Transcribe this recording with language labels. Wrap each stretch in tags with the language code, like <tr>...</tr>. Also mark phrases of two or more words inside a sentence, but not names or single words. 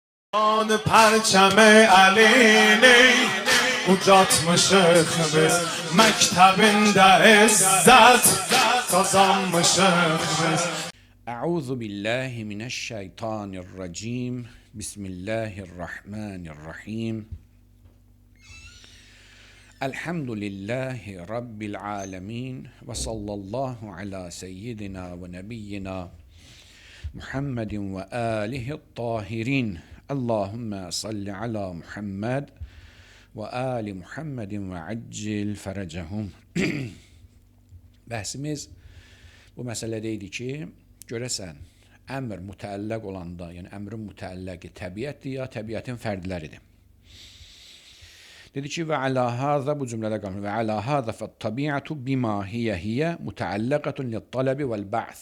<fa>آن پرچم علی</fa> <az>ucatmışıq biz məktəbində izzət qazanmışıq biz.</az> <ar>أعوذ بالله من الشيطان الرجيم. بسم الله الرحمن الرحيم. الحمد لله رب العالمين وصلى الله على سيدنا ونبينا محمد وآله الطاهرين. اللهم صل على محمد وآل محمد وعجل فرجهم.</ar> <az>Bəhsimiz bu məsələdə idi ki, görəsən, əmr mütəlləq olanda, yəni əmrin mütəlləqi təbiətdir ya təbiətin fərdləridir. Dedi ki,</az> <ar>وعلى هذا,</ar> <az>bu cümlədə qalmış,</az> <ar>وعلى هذا فالطبيعة بما هي مطلقة للطلب والبعث.</ar>